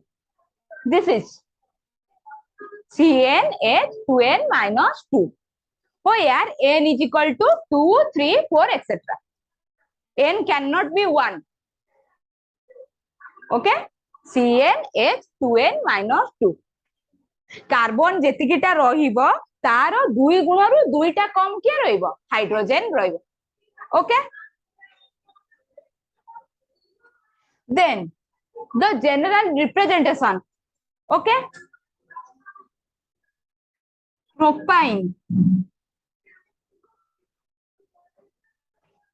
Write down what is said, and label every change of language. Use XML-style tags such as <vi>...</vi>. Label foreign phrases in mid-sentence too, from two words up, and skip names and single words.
<en>This is CnH2n minus 2, where n is equal to 2, 3, 4, etc. N cannot be 1. Okay? CnH2n minus 2.</en> <or>କାର୍ବନ ଯେତିକିଟା ରହିବ ତାର 2 ଗୁଣରୁ 2ଟା କମ କେ ରହିବ ହାଇଡ୍ରୋଜେନ ରହିବ.</or> <en>Okay? Then the general representation. Okay? Propyne.</en>